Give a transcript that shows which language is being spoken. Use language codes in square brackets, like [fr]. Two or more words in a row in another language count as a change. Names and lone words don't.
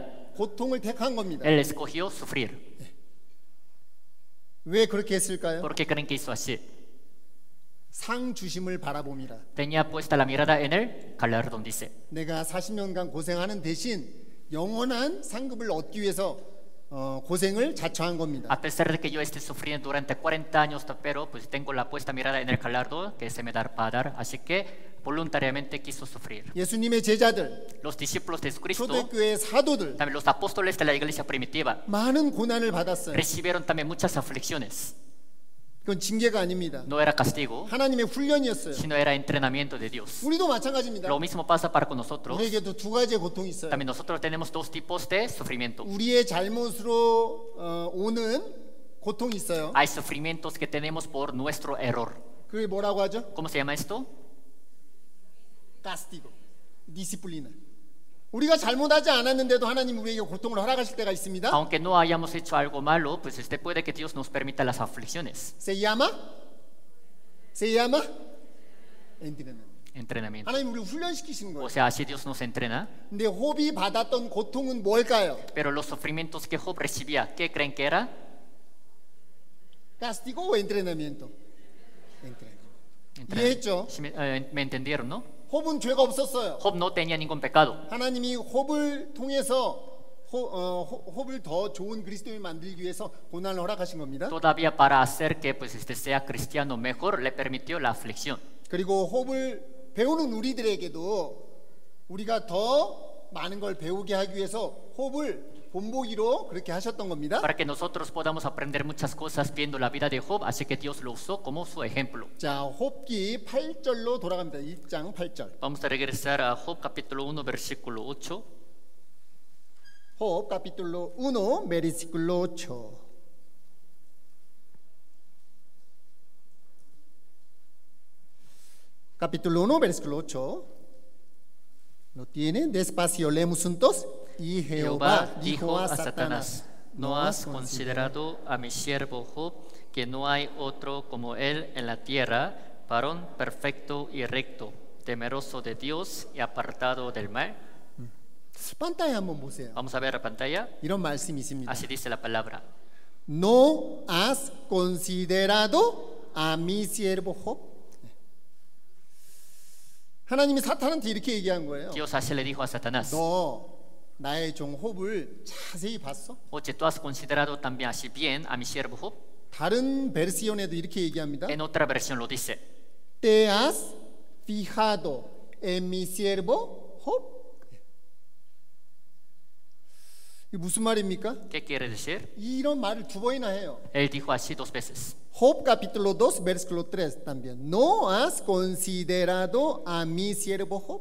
[ko] 고통을 택한 겁니다. [es] Él escogió sufrir. [ko] 왜 그렇게 했을까요? [es] ¿Por qué creen que hizo así? [ko] 상 주심을 바라봄이라. [es] Tenía puesta la mirada en el galardón, dice. [ko] 내가 40년간 고생하는 대신 영원한 상급을 얻기 위해서 고생을 자처한 겁니다. [es] A pesar de que yo esté sufriendo durante 40 años, pero pues tengo la puesta mirada en el galardón que se me da para dar, así que voluntariamente quiso sufrir. [ko] 예수님의 제자들, [es] Los discípulos de Jesucristo, [ko] 초대교회 사도들 [es] también los apóstoles de la iglesia primitiva, [ko] 많은 고난을 받았어요. [es] recibieron también muchas aflicciones. [ko] 그건 징계가 아닙니다. [es] No era castigo, [ko] 하나님의 훈련이었어요. [es] sino era entrenamiento de Dios. [ko] 우리도 마찬가지입니다. [es] Lo mismo pasa para con nosotros. [ko] 우리에게도 두 가지의 고통이 있어요. [es] También nosotros tenemos dos tipos de sufrimiento. [ko] 우리의 잘못으로 오는 고통이 있어요. [es] Hay sufrimientos que tenemos por nuestro error. [ko] 그게 뭐라고 하죠? [es] ¿Cómo se llama esto? castigo, disciplina. [ko] 우리가 잘못하지 않았는데도 하나님 우리에게 고통을 허락하실 때가 있습니다. [es] Aunque no hayamos hecho algo malo, pues puede que Dios nos permita las aflicciones. Se llama entrenamiento. entrenamiento. [ko] 하나님 우리를 훈련시키시는 [es] O [ko] 거예요. [es] sea, así Dios nos entrena. [ko] 근데 홉이 받았던 고통은 뭘까요? [es] Pero los sufrimientos que Job recibía, ¿qué creen que era? castigo o entrenamiento? entrenamiento. 이해했죠? Me entendieron, ¿no? [ko] 홉은 죄가 없었어요. [es] Job no tenía ningún pecado. [ko] 하나님이 홉을 통해서 홉을 더 좋은 그리스도인을 만들기 위해서 고난을 허락하신 겁니다. [es] Todavía para hacer que pues sea cristiano mejor, le permitió la aflicción. [ko] 그리고 홉을 배우는 우리들에게도 우리가 더 많은 걸 배우게 하기 위해서 홉을 본보기로 그렇게 하셨던 겁니다. [es] Para que nosotros podamos aprender muchas cosas viendo la vida de Job, así que Dios lo usó como su ejemplo. [ko] 자, 홉기 8절로 돌아갑니다. 1장 8절. [es] Vamos a regresar a Job capítulo 1 versículo 8. 홉 capítulo 1 versículo 8. capítulo 1 versículo 8. ¿Lo tienen? Despacio leemos juntos. Y Jehová dijo a Satanás: ¿No has considerado a mi siervo Job, que no hay otro como él en la tierra, varón perfecto y recto, temeroso de Dios y apartado del mal? [ko] pantalla 한번 보세요. [es] Vamos a ver la pantalla. [ko] 이런 말씀이 있습니다. [es] Así dice la palabra. ¿No has considerado a mi siervo Job? [ko] 하나님이 사탄한테 이렇게 얘기한 거예요. [es] Dios así le dijo a Satanás: [ko] 너 나의 종 홉을 자세히 봤어? [es] Oye, ¿tú has considerado también así bien a mi siervo Job? [ko] 다른 베르시온에도 이렇게 얘기합니다. [es] En otra versión lo dice: ¿Te has fijado en mi siervo Job? [ko] 이게 무슨 말입니까? [es] ¿Qué quiere decir? [ko] 이런 말을 두 번이나 해요. [es] Él dijo así 2 veces. Job capítulo 2 versículo 3 también. ¿No has considerado a mi siervo Job?